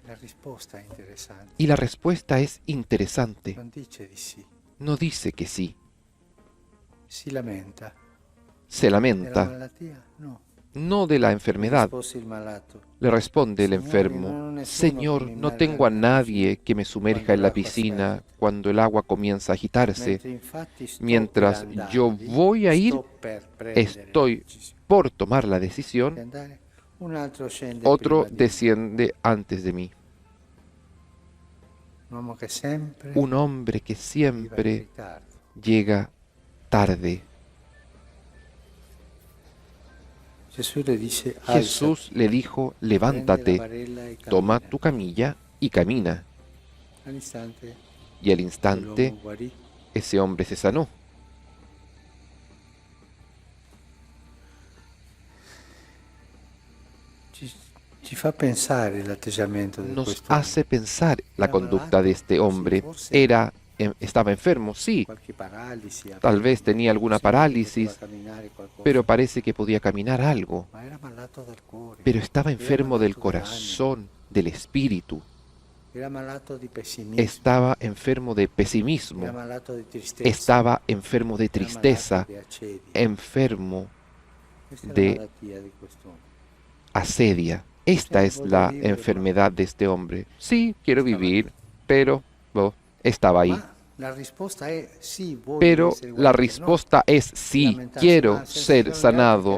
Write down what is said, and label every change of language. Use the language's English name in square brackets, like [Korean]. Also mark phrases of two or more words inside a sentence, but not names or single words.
[Italian] la risposta è interessante. [Spanish] Y la respuesta es interesante. [Italian] Non dice di sì, [Spanish] No dice que sí, [Italian] si lamenta. [Spanish] se [Italian] Della [Spanish] lamenta, [Italian] malattia? [Spanish] No. no de la enfermedad. [Italian] Rispose il malato. [Spanish] Le responde el [Italian] Signore, [Spanish] enfermo, [Italian] non ho nessuno [Spanish] Señor, [Italian] che mi [Spanish] no [Italian] immerga [Spanish] tengo a [Italian] nella [Spanish] nadie [Italian] piscina [Spanish] que me sumerja [Italian] quando [Spanish] en la [Italian] l'acqua [Spanish] piscina [Italian] sferza. [Spanish] cuando el agua comienza a agitarse. [Italian] Mentre infatti sto [Spanish] Mientras [Italian] per andare [Spanish] yo [Italian] lì, [Spanish] voy a ir, [Italian] sto per prendere [Spanish] estoy [Italian] la decisione [Spanish] por tomar la [Italian] di [Spanish] decisión, [Italian] andare, un altro scende [Spanish] otro [Italian] prima di me. [Spanish] desciende antes de mí. [Italian] Un uomo che sempre [Spanish] Un hombre que [Italian] arriva in [Spanish] siempre [Italian] ritardo. [Spanish] llega tarde. [Italian] Gesù le dice, [Spanish] Jesús le dijo, [Italian] alzati, prendi la [Spanish] levántate, [Italian] barella e [Spanish] toma [Italian] cammina. [Spanish] tu camilla y camina. [Italian] All'istante [Spanish] Y al instante [Italian] l'uomo guarì. [Spanish] ese hombre se sanó. [Italian] Ci fa pensare l'atteggiamento di [Spanish] Nos [Italian] questo [Spanish] hace pensar la [Italian] Era [Spanish] conducta de [Italian] malato, [Spanish] este sí, hombre. [Italian] forse [Spanish] Estaba enfermo, sí, [Italian] qualche paralisi, [Spanish] tal vez tenía alguna parálisis, pero pero parece que podía caminar algo. [Italian] ma era malato del cuore, [Spanish] Pero estaba [Italian] era [Spanish] enfermo del [Italian] malato [Spanish] corazón, del espíritu. [Italian] dell'anima, era malato di pessimismo, [Spanish] Estaba enfermo de [Italian] era [Spanish] pesimismo. [Italian] malato di tristezza, [Spanish] Estaba enfermo de [Italian] era [Spanish] tristeza, [Italian] malato di accedi. [Spanish] enfermo de asedia. Esta es la enfermedad de este hombre. Sí, quiero vivir, pero estaba ahí. Pero la respuesta es sí, quiero ser sanado.